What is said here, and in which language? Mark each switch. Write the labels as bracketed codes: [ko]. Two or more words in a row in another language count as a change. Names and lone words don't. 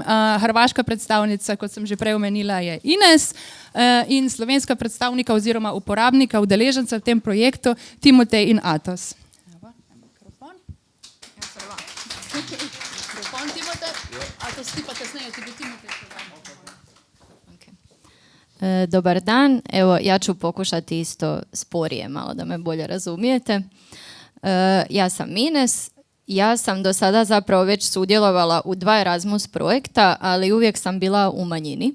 [sl] Hrvaška predstavnica, kot sem že prej omenila, je Ines in slovenska predstavnika oziroma uporabnika, udeleženca v tem projektu Timotej in Atos. Evo, mikrofon. Mikrofon, Timotej. Atos, ti pa kasneje, ti bi Timotej. [hr] Dobar dan, evo ja ću pokušati isto sporije malo da me bolje razumijete. Ja sam Ines. Ja sam do sada zapravo već sudjelovala u 2 Erasmus projekta, ali uvijek sam bila u manjini.